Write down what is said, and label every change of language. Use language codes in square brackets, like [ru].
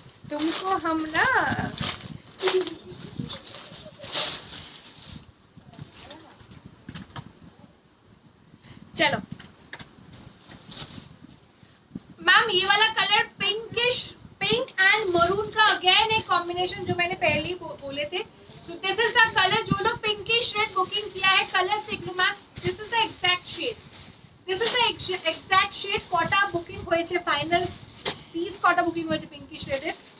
[hi] तुमको हम ना चलो मैम, ये वाला colour pinkish, pink and maroon का अगेन एक कॉम्बिनेशन जो मैंने पहले ही बोले थे। [en] So this is the color, [hi] जो लोग pinkish red बुकिंग किया है कलर्स देख लो ma'am, [en] this is the exact shade, this is the exact shade। [bn] কটা বুকিং হয়েছে, ফাইনাল পিস কটা বুকিং হয়েছে pinkish red এর,